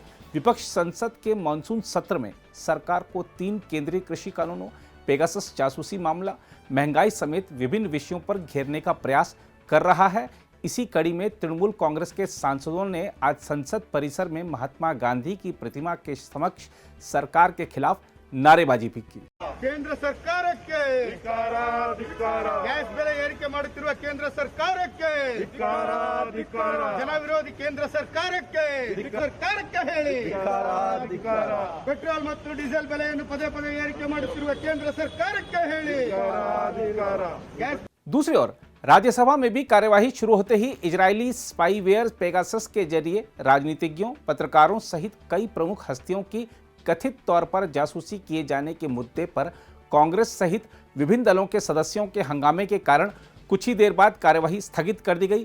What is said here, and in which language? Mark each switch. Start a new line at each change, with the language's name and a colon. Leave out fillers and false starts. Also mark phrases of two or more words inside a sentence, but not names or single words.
Hindi: विपक्ष संसद के मॉनसून सत्र में सरकार को 3 केंद्रीय कृषि कानूनों, पेगासस जासूसी मामला, महंगाई समेत विभिन्न विषयों पर घेरने का प्रयास कर रहा है। इसी कड़ी में तृणमूल कांग्रेस के सांसदों ने आज संसद परिसर में महात्मा गांधी की प्रतिमा के समक्ष सरकार के खिलाफ नारेबाजी भी की।
Kannada: ಕೇಂದ್ರ ಸರ್ಕಾರಕ್ಕೆ ಧಿಕ್ಕಾರ ಧಿಕ್ಕಾರ ಗ್ಯಾಸ್ ಬೆಲೆ ಏರಿಕೆ ಮಾಡುತ್ತಿರುವ ಕೇಂದ್ರ ಸರ್ಕಾರಕ್ಕೆ ಧಿಕ್ಕಾರ ಧಿಕ್ಕಾರ ಜನ ವಿರೋಧಿ ಕೇಂದ್ರ ಸರ್ಕಾರಕ್ಕೆ ಸರ್ಕಾರಕ್ಕೆ ಹೇಳಿ ಧಿಕ್ಕಾರ ಧಿಕ್ಕಾರ ಪೆಟ್ರೋಲ್ ಮತ್ತು ಡೀಸೆಲ್ ಬೆಲೆಯನ್ನು ಪದೇ ಪದೇ ಏರಿಕೆ ಮಾಡುತ್ತಿರುವ ಕೇಂದ್ರ ಸರ್ಕಾರಕ್ಕೆ ಹೇಳಿ ಧಿಕ್ಕಾರ ಧಿಕ್ಕಾರ।
Hindi: दूसरी ओर राज्यसभा में भी कार्यवाही शुरू होते ही इजरायली स्पाईवेयर पेगासस के जरिए राजनीतिज्ञों, पत्रकारों सहित कई प्रमुख हस्तियों की कथित तौर पर जासूसी किए जाने के मुद्दे पर कांग्रेस सहित विभिन्न दलों के सदस्यों के हंगामे के कारण कुछ ही देर बाद कार्यवाही स्थगित कर दी गई।